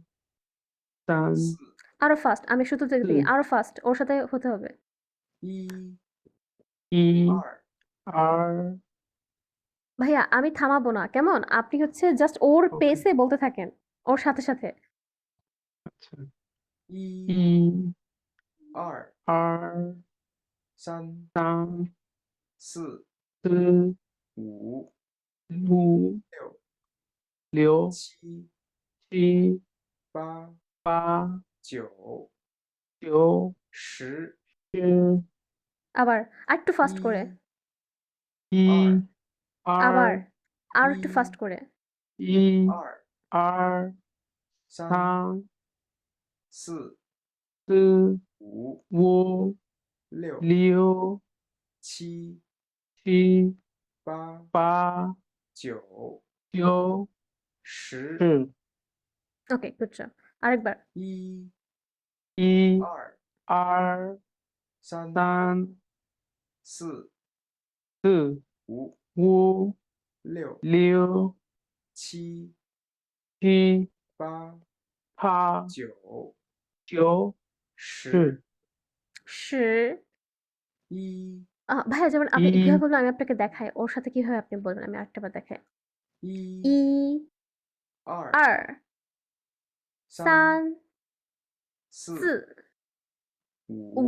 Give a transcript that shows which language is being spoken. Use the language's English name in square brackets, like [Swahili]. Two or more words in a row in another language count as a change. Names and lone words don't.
[Chinese] সান 四 [Bangla] আরো ফাস্ট আমি শুরুতে দিই আরো ফাস্ট ওর সাথে হতে হবে। [Chinese] 一 ই 二 আর [Bangla] ভাইয়া আমি থামাবো না কেমন? আপনি হচ্ছে জাস্ট ওর ওকে পেসে বলতে থাকেন। ওর সাথে। আচ্ছা [Chinese] 一 ই 二 আর 三 সান 四 সি 五 লু 六 লিও 七 ছি 八 পা 九 চিও 十 সি [Bangla] আবার আরেকটু ফাস্ট করে। [Chinese] ই 二 আর [Bangla] আবার আর একটু [Chinese] ই [Bangla] ফাস্ট করে। [Chinese] ই 二 আর 三 সান 四 সি 五 উ 六 লিও 七 ছি 八 পা 九 চিও 十 সি [English] okay good job. [Bangla] আরেকবার। [Chinese] 一 ই 二 আর 三 সান 四 সি 五 উ 六 লিও 七 ছি 八 পা 九 চিও 十 সি স 一 [Bangla] ভাইয়া যেমন [Chinese] ই [Bangla] আপনি কিভাবে বলবেন আমি আপনাকে দেখাই। ওর সাথে কিভাবে আপনি বলবেন আমি আরেকটা বার দেখাই। [Chinese] 一 ই 二 আর 三 সান 四 সি 五